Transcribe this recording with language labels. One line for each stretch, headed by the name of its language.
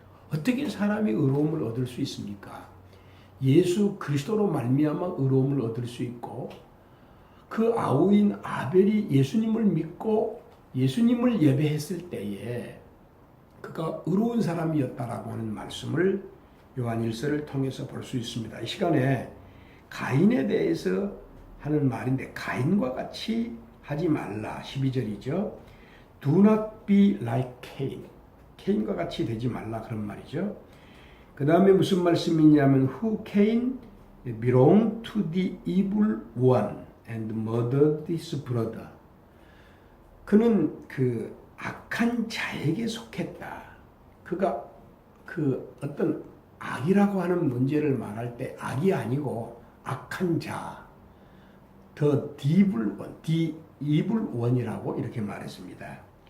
Korean: 어떻게 사람이 의로움을 얻을 수 있습니까? 예수 그리스도로 말미암아 의로움을 얻을 수 있고, 그 아우인 아벨이 예수님을 믿고 예수님을 예배했을 때에 그가 의로운 사람이었다라고 하는 말씀을 요한일서를 통해서 볼 수 있습니다. 이 시간에 가인에 대해서 하는 말인데, 가인과 같이 하지 말라, 12절이죠.
English: Do not be like Cain.
Korean: 케인과 같이 되지 말라, 그런 말이죠. 그 다음에 무슨 말씀이냐면
English: who Cain belonged to the evil one and murdered his brother.
Korean: 그는 그 악한 자에게 속했다. 그가 그 어떤 악이라고 하는 문제를 말할 때 악이 아니고 악한 자,
English: the evil one
Korean: 이라고 이렇게 말했습니다.